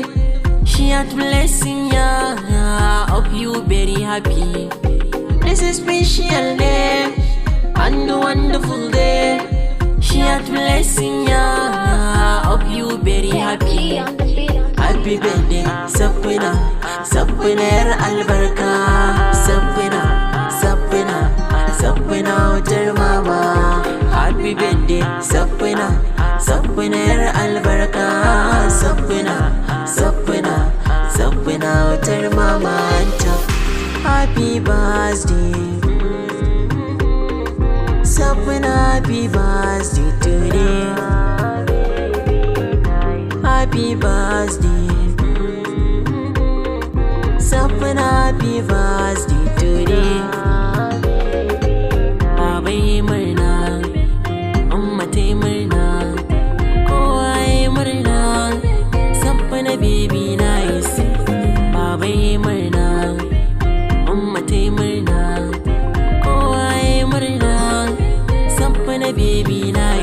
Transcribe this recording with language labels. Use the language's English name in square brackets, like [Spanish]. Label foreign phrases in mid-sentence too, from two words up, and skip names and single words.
[English] She had blessing ya, hope you very happy. This is special day and a wonderful day. She had blessing ya, hope you very happy. Happy birthday, [Hausa] Sapna, Sapna yar albarka. Sapna, Sapna, Sapna wutar mama. [English] Happy birthday, [Hausa] Sapna, Sapna yar albarka. Sapna, Sapna, Sapna wutar mama. [English] Happy birthday, Sapna, happy birthday today. Happy birthday, Sapna, happy birthday today. [Hausa] Baba yi murna, Umma ta yi murna, kowa yi murna, Sapna [English] baby nice. [Hausa] Baba yi murna, Umma ta yi murna, kowa yi murna, [English] Sapna baby nice.